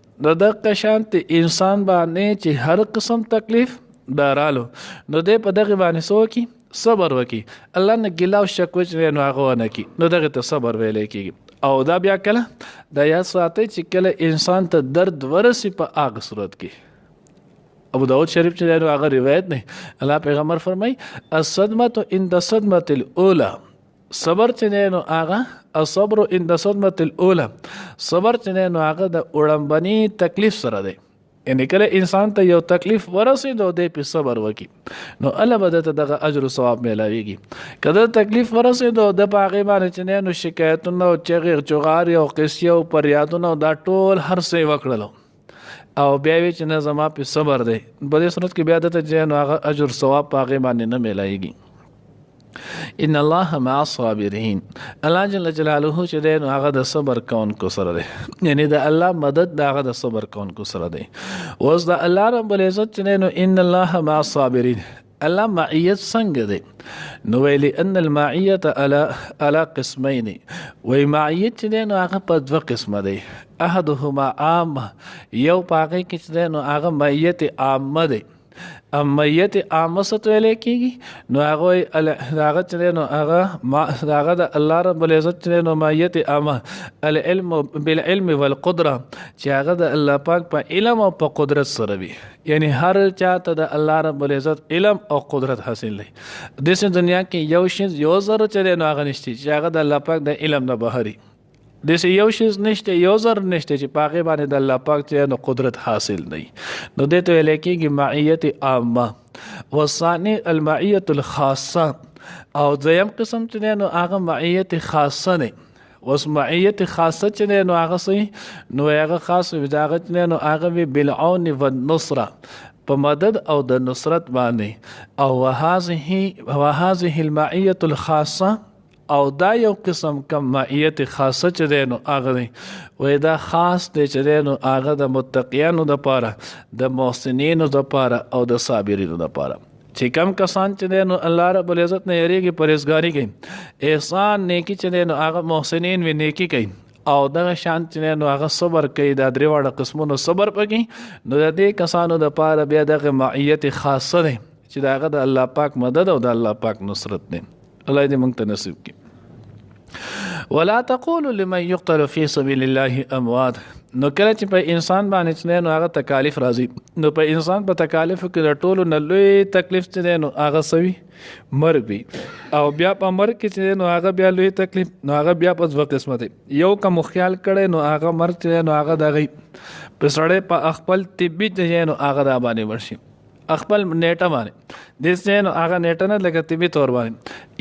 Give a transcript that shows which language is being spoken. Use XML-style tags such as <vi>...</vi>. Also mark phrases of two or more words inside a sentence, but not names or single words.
<ps>د دغه شانتې انسان باندې چې هر قسم تکلیف دا رالو نو دی په دغې باندې څه وکړي، صبر وکړي، الله نه ګیله او شکوه چې نو هغه ونه کړي، نو دغې ته صبر ویلی کېږي. او دا بیا کله دا یاد ساتئ چې کله انسان ته درد ورسي په هغه صورت کې. ابو داود شریف چې دی هغه روایت دی، الله پیغمبر فرمایي</ps> <ar>الصدمة عند الصدمة الاولى،</ar> <ps>صبر چې دی نو هغه</ps> <ar>الصبر عند الصدمة الاولى،</ar> <ps>صبر چې دی نو هغه د وړمبني تکلیف سره دی. یعنی کله انسان ته یو تکلیف ورسېد او دی پې صبر وکړي نو الله به درته دغه اجر و ثواب میلاویږي. که د تکلیف ورسېد او د په هغې باندې چې نو شکایتونه او چغې چغارې او قصې او پریادونه دا ټول هر څه یې وکړلو او بیا وی چې نه زما پې صبر دی، په دې صورت کې بیا درته چې نو هغه اجر ثواب په هغې باندې نه میلاویږي.</ps> <ar>ان الله مع الصابرین.</ar> <ps>الله جل جلاله چې دی نو هغه د صبر کوونکو سره دی، یعنی د الله مدد د هغه د صبر کوونکو سره دی. اوس د الله رب العزت چې دی نو</ps> <ar>ان الله مع الصابرین،</ar> <ps>الله معیت څنګه دی؟ نو ویلی</ps> <ar>ان المعیت علی قسمین،</ar> <ps>وی معیت چې دی نو هغه په دوه قسمه دی.</ps> <ar>احدهما عامه،</ar> <ps>یو په هغې کې چې دی نو هغه معیت عامه دی. امیت عامه څه ته ویلی کېږي؟ نو هغه چې دی نو هغه د الله رب العزت چې دی نو معیت عامه</ps> <ar>العلم بالعلم والقدره،</ar> <ps>چې هغه د الله پاک په علم او په قدرت سره وي. یعنی هر چاته د الله رب العزت علم او قدرت حاصل دی. داسې دنیا کې یو شی یو ذره چې دی نو هغه نشته چې هغه د الله پاک د علم نه بهر وي. داسې یو شی نشته، یو ذره نشته چې په هغې باندې د الله پاک چې نو قدرت حاصل دی. نو دې ته ویلی کېږي معیت عامه.</ps> <ar>والثاني المعیت الخاصه،</ar> <ps>او دویم قسم چې دی نو هغه معیت خاصه دی. اوس معیت خاصه چې دی نو هغه څه نو هغه خاص وي، د هغه چې دی نو هغه وي</ps> <ar>بالعون والنصره،</ar> <ps>په مدد او د نصرت باندې.</ps> <ar>او وهذه المعیت الخاصه،</ar> <ps>او دا یو قسم کم معیت خاصه چې دی نو هغه دی وی دا خاص دی چې دی نو هغه د متقیانو دپاره، د محسنینو دپاره او د صابرینو دپاره. چې کم کسان چې دی نو الله رب العزت نه یریږي، پرهیزګاري کوي، احسان نیکي چې دی نو هغه محسنین وي نیکي کوي، او دغه شان چې دی نو هغه صبر کوي، دا درې واړه قسمونو صبر پکې، نو د دې کسانو دپاره بیا دغه معیت خاصه دی چې د هغه د الله پاک مدد او د الله پاک نصرت دی. الله دې موږ ته نصیب کړي.</ps> <ar>ولا تقولوا لمن يقتل في سبيل الله اموات.</ar> <ps>نو کله چې په انسان باندې چې نو هغه تکالیف راځي، نو په انسان په تکالیفو کې د ټولو نه لوی تکلیف چې نو هغه سوي مرګ وي. او بیا په مرګ کې چې نو هغه بیا لوی تکلیف، نو هغه بیا په دوه قسمه دی. یو کوم خیال کړي نو هغه مرګ چې نو هغه دغه په سړی په خپل طبي چې نو هغه د باندې ورشي، خپل نیټه باندې دې نو هغه نیټه نه لکه طبي تور باندې.</ps>